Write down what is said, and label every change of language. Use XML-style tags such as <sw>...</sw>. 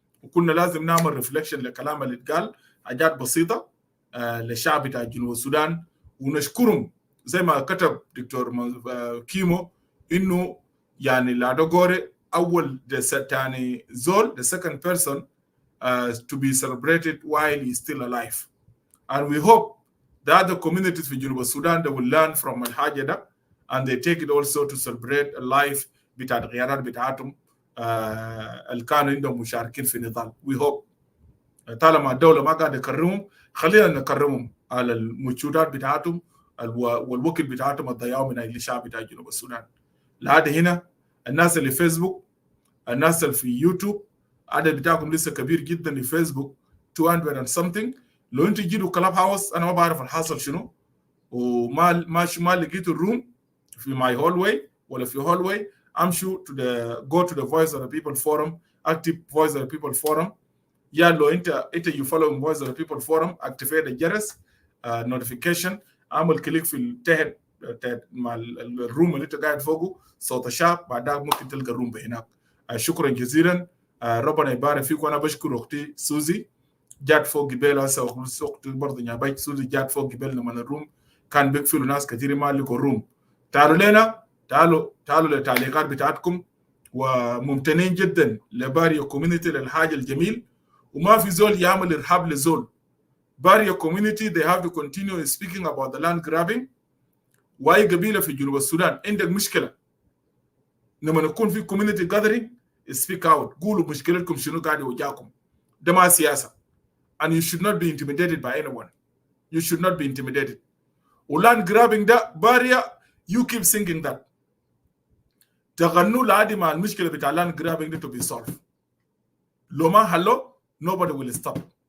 <ar>وكنا لازم نعمل ريفليكشن للكلام اللي اتقال حاجات بسيطه للشعب بتاع جنوب السودان. ونشكرهم زي ما كتب دكتور كيمو انه يعني لادو غوري اول يعني زول</ar> <en>the second person to be celebrated while he's still alive. And we hope The other communities</en> <ar>في جنوب السودان</ar> <en>they will learn from</en> <ar>الحاجة ده</ar> <en>and they take it also to celebrate a life</en> <ar>بتاع الغيارات بتاعتهم اللي كانوا عندهم مشاركين في النضال.</ar> <en>We hope</en> <ar>طالما الدولة ما قاعدة تكرمهم خلينا نكرمهم على المجهودات بتاعتهم والوقت بتاعتهم الضياع من أجل الشعب بتاع جنوب السودان. لهذا هنا الناس اللي فيسبوك، الناس اللي في يوتيوب، عدد بتاعكم لسه كبير جدا لفيسبوك 200 and something. لو انتوا جيتوا كلاب هاوس انا ما بعرف الحاصل شنو، وما لقيت الروم في ماي هولوي ولا في هولوي.</ar> <en>امشوا go to the voice of the people forum, active voice of the people forum.</en> <ar>يا لو انت</ar> <en>you follow voice of the people forum,</en> <ar>activate الجرس notification، اعمل كليك في التحت مع الروم اللي انت قاعد فوقه صوت الشعب، بعدها ممكن تلقى الروم هناك. شكرا جزيلا، ربنا يبارك فيكم. انا بشكر اختي سوزي جات فوق قبل، هسه اختي برضه نيابي سوزي جات فوق قبل لما الروم كان بيقفلوا ناس كثير ما لقوا الروم. تعالوا لنا، تعالوا للتعليقات بتاعتكم، وممتنين جدا لباريو كوميونيتي للحاجه الجميل، وما في زول يعمل ارهاب لزول.</ar> <en>باريو community they have to continue speaking about the land grabbing.</en> <ar>واي قبيله في جنوب السودان عندك مشكله لما نكون في كوميونيتي جاذرينج</ar> <en>speak out،</en> <ar>قولوا مشكلتكم شنو قاعد يواجهكم. ده ما سياسه</ar> <en>and you should not be intimidated by anyone. You should not be intimidated.</en> <ar>ولاند جرابينج ده باريا</ar> <en>you keep singing that.</en> <ar>تغنوا لعادي مع المشكله بتاع لاند جرابينج ده</ar> <en>to be solved.</en> <ar>لو ما حلو</ar> <en>nobody will stop.</en>